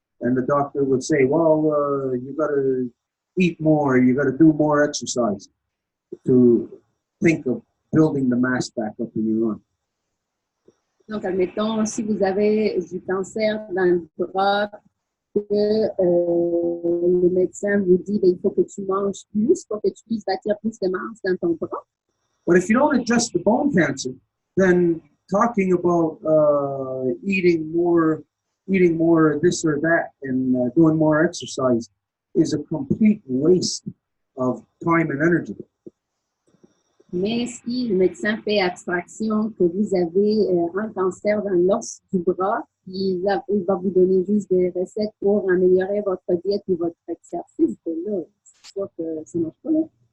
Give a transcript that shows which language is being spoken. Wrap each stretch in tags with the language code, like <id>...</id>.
<en>And the doctor would say, well, you got to eat more, you got to do more exercise to think of building the mass back up in your arm.</en> <fr>Donc, admettons, si vous avez du cancer dans le bras, que le médecin vous dit, ben, il faut que tu manges plus pour que tu puisses bâtir plus de masse dans ton bras.</fr> <en>But if you don't address the bone cancer, then talking about eating more this or that and doing more exercise is a complete waste of time and energy.</en> <fr>Mais si le médecin fait abstraction que vous avez un cancer dans l'os du bras, il va vous donner juste des recettes pour améliorer votre diète et votre exercice, là, c'est sûr que ça ne marche pas là.</fr>